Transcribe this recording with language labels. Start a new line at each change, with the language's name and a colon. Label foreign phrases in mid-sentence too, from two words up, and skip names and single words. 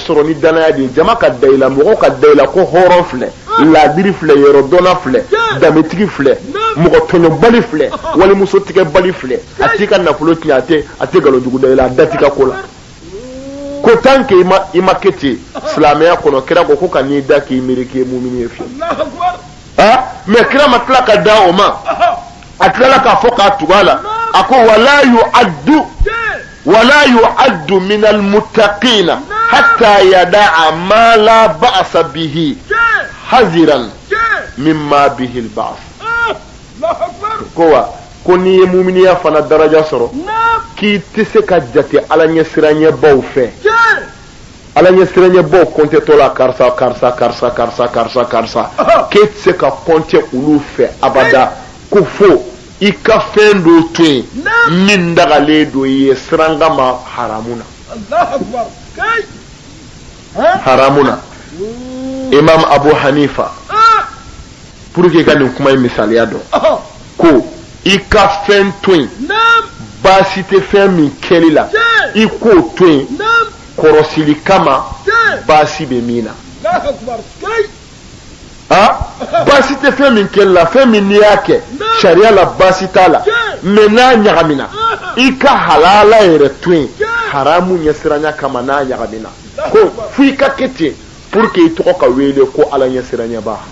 Bambara: sɔrɔ ni danaya de ye jama ka da i la mɔgɔw ka da i la ko hɔrɔn filɛ laadiri filɛ yɔrɔ dɔnna filɛ danbetigi filɛ mɔgɔ tɔɲɔbali filɛ walimuso tigɛbali filɛ a t'i ka nafolo tiɲɛ a tɛ nkalonjugu da i la a da t'i ka ko la ko
French: tant que
Bambara: i ma kɛ ten silamɛya kɔnɔ kira ko ka n'i da k'i miiri k'i ye mumini ye fiyewu mɛ kira ma tila ka da o ma a tilala k'a fɔ k'a tugu a la a ko
Arabic: ولا يعد من المتقين حتى يدع ما لا بأس به حذرا مما به البأس
Bambara: ko n'i ye muminiya fana daraja sɔrɔ k'i tɛ se ka jate ala ɲɛsiranɲɛbaw fɛ ala ɲɛsiranɲɛbaw kɔntetɔ la karisa k'e tɛ se ka kɔnte olu fɛ abada ko fo i ka fɛn dɔ to yen min dagalen don i ye siranga ma haramu na haramuna imam Abu Hanifa
French: pour que
Bambara: gagne kuma misaliya dɔn ko i ka fɛn to yen baasi tɛ fɛn min kɛli la i k'o to yen kɔrɔsili kama baasi bɛ min na baasi tɛ fɛn min kɛli la fɛn min n'i y'a kɛ sariya la baasi t'a la mais n'a ɲagamina i ka halala yɛrɛ to yen haramu ɲɛsiranya kama n'a ɲagamina ko fo i ka kɛ ten
French: pour que
Bambara: i tɔgɔ ka wele ko ala ɲɛsiranyaba